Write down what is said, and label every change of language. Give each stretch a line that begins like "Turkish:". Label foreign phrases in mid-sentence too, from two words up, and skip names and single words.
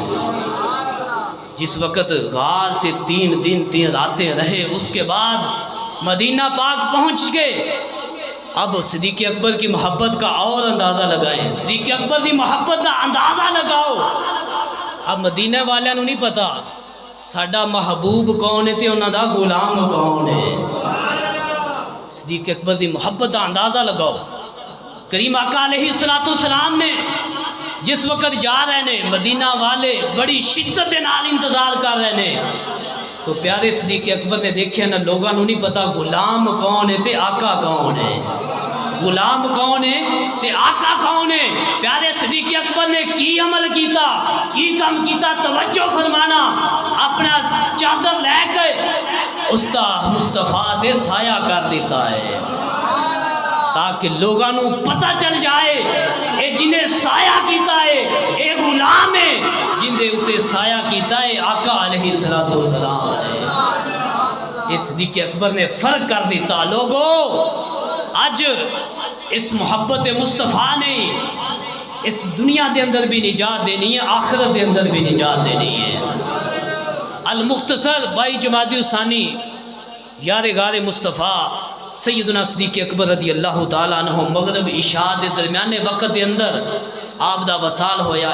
Urdu: جس وقت غار سے 3 دن 3 راتیں رہے، اس کے بعد مدینہ پاک پہنچ گئے۔ اب صدیق اکبر کی محبت کا اور اندازہ لگائیں، صدیق اکبر کی محبت کا اندازہ لگاؤ۔
Punjabi: اب مدینہ والوں نہیں پتا ساڈا محبوب کون ہے تے انہاں دا غلام کون ہے. صدیق اکبر دی محبت دا اندازہ لگاؤ. کریم آقا
Arabic: علیہ السلام
Punjabi: نے جس وقت جا رہے نے مدینہ والے بڑی شدت دے نال انتظار کر رہے نے تو پیارے صدیق اکبر نے دیکھیا نا لوگاں نوں نہیں پتا غلام کون ہے تے آقا کون ہے. غلام کون ہے تے آقا کون ہے. پیارے صدیق اکبر نے کی عمل کیتا کی کام کیتا توجہ فرمانا. اپنا چادر لے کے استاد مصطفیٰ دے سایہ کر دیتا ہے تاکہ لوگاں نوں پتہ چل جائے اے جنہیں سایہ کیتا ہے اے غلام ہے جن دے اتے سایہ کیتا ہے آقا
Arabic: علیہ السلام
Punjabi: ہے. اس صدیق اکبر نے فرق کر دیتا. لوگو اج اس محبت مصطفیٰ نے اس دنیا دے اندر بھی نجات دینی ہے آخرت دے اندر بھی نجات دینی ہے. المختصر 22 جمادی الثانی یار غار مصطفیٰ سیدنا صدیق اکبر
Arabic: رضی اللہ تعالیٰ عنہ
Punjabi: مغرب عشاء دے درمیانے وقت دے اندر آپ دا وصال ہویا.